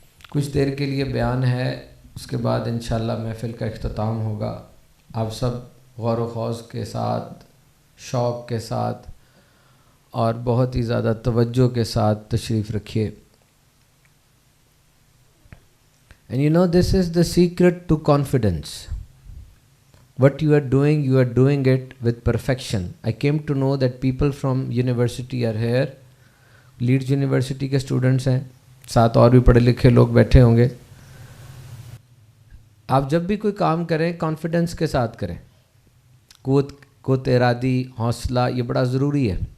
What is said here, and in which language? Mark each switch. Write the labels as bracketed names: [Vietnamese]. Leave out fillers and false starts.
[Urdu] کچھ دیر کے لیے بیان ہے، اس کے بعد انشاءاللہ محفل کا اختتام ہوگا۔ آپ سب غور و خوض کے ساتھ، شوق کے ساتھ اور بہت ہی زیادہ توجہ کے ساتھ تشریف رکھیے۔ [English] And you know this is the secret to confidence. What you are doing it with perfection. I came to know that people from university are here. [Urdu] Leeds University کے اسٹوڈنٹس ہیں، ساتھ اور بھی پڑھے لکھے لوگ بیٹھے ہوں گے۔ آپ جب بھی کوئی کام کریں کانفیڈنس کے ساتھ کریں، قوت ارادی، حوصلہ، یہ بڑا ضروری ہے۔